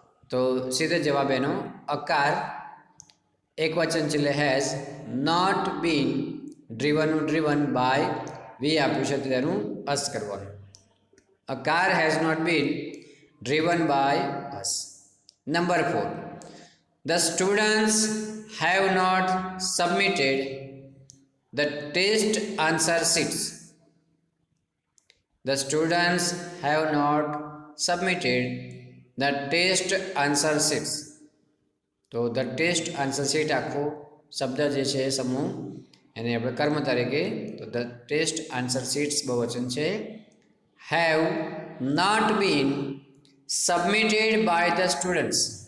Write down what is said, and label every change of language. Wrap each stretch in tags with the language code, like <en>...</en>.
<gu>તો સીધો જવાબ એનો અ કાર એક વચન છે એટલે</gu> <en>has not been,</en> <gu>ડ્રીવનનું driven by વી આપ્યું છે તેનું અસ કરવાનું.</gu> <en>A car has not been driven by us. Number 4, the students have not submitted the test answer sheets. The students have not submitted the test answer sheets.</en> <gu>તો</gu> <en>the test answer sheet</en> <gu>આખો શબ્દ જે છે સમૂહ એને આપણે કર્મ તરીકે, તો</gu> <en>the test answer sheets</en> <gu>બહુવચન છે.</gu> <en>Have not been submitted by the students.</en>